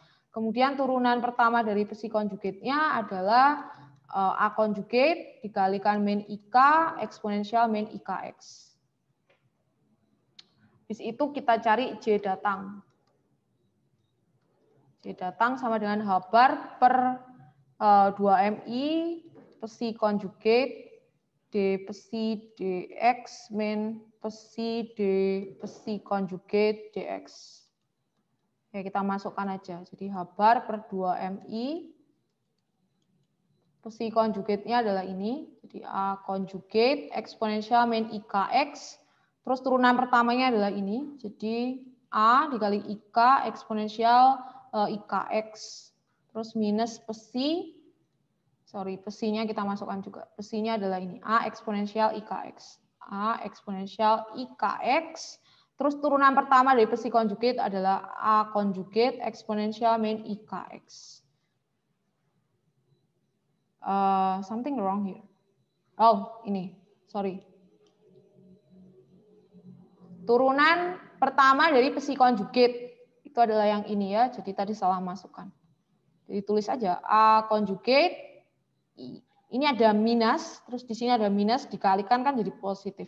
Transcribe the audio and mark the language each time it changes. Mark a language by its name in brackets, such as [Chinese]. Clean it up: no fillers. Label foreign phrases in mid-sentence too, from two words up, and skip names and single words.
[Indonesian] Kemudian turunan pertama dari psi konjugate-nya adalah A konjugate dikalikan min IK eksponensial min IKX. Habis itu kita cari J datang. J datang sama dengan H bar per 2MI psi konjugate D psi DX min psi D psi konjugate DX. Oke, kita masukkan aja. Jadi H bar per 2MI psi konjugate-nya adalah ini. Jadi A konjugate eksponensial min IKX. Terus turunan pertamanya adalah ini, jadi A dikali IK eksponensial IKX. Terus minus psi, psinya kita masukkan juga. Psinya adalah ini, A eksponensial IKX. A eksponensial IKX. Terus turunan pertama dari psi konjugate adalah A konjugate eksponensial min IKX. [English] Something wrong here. [Indonesian] Oh, ini. Sorry. Turunan pertama dari psi konjugate itu adalah yang ini ya. Jadi tadi salah masukkan. Jadi tulis aja A konjugate. Ini ada minus, terus di sini ada minus dikalikan kan jadi positif.